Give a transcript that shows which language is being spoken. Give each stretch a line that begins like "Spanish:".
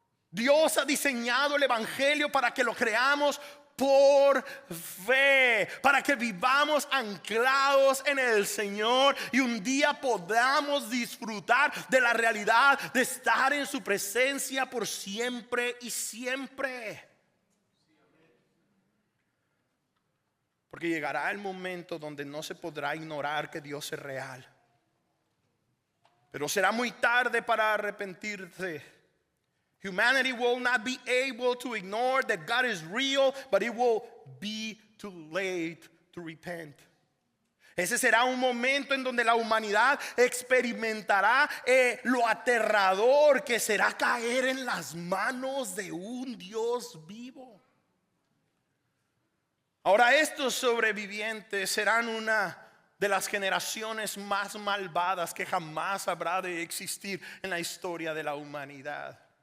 Spanish: Dios ha diseñado el evangelio para que lo creamos por fe, para que vivamos anclados en el Señor y un día podamos disfrutar de la realidad de estar en su presencia por siempre y siempre. Porque llegará el momento donde no se podrá ignorar que Dios es real, pero será muy tarde para arrepentirse.
English: Humanity will not be able to ignore that God is real, but it will be too late to repent.
Spanish: Ese será un momento en donde la humanidad experimentará lo aterrador que será caer en las manos de un Dios vivo. Ahora, estos sobrevivientes serán una de las generaciones más malvadas que jamás habrá de existir en la historia de la humanidad.